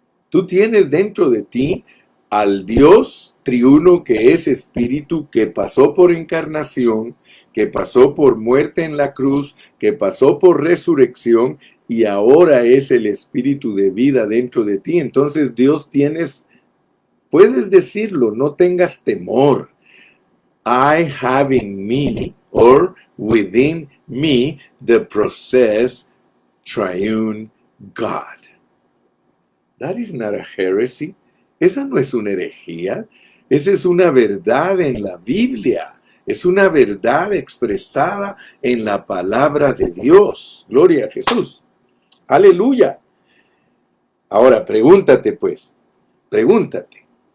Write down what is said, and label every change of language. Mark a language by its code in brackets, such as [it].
[es] Tú tienes dentro de ti al Dios triuno que es espíritu, que pasó por encarnación, que pasó por muerte en la cruz, que pasó por resurrección y ahora es el espíritu de vida dentro de ti. Entonces Dios puedes decirlo, no tengas temor. [en] I have in me or within me the process triune God. That is not a heresy. [es] Esa no es una herejía. Esa es una verdad en la Biblia. Es una verdad expresada en la palabra de Dios. Gloria a Jesús. Aleluya. Ahora, pregúntate pues, pregúntate.